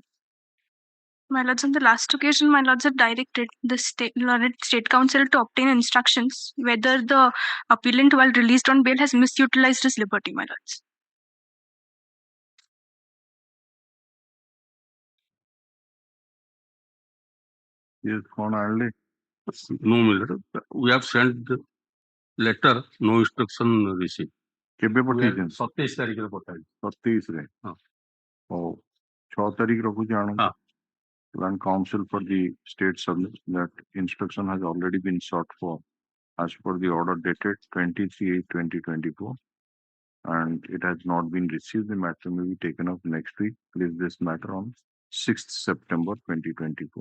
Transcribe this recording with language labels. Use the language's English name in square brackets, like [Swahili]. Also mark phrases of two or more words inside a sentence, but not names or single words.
[English] My lords, on the last occasion, my lords have directed the state council to obtain instructions whether the appellant, while released on bail, has misutilized his liberty, my lords. Yes, [Odia] କଣ ଆଣିଲେ [English] no milord we have sent the letter no instruction received [Odia] କେବେ ପଠେଇଛନ୍ତି 27 ତାରିଖରେ ପଠାଇଲି 27 ରେ ହଁ। ହଉ 6 ତାରିଖ ରଖୁଛି ଆଣନ୍ତୁ ହଁ। [English] Land Council for the state submits that instruction has already been sought for as per the order dated 23/8/2024, and it has not been received. The matter may be taken up next week. Place this matter on 6th September 2024.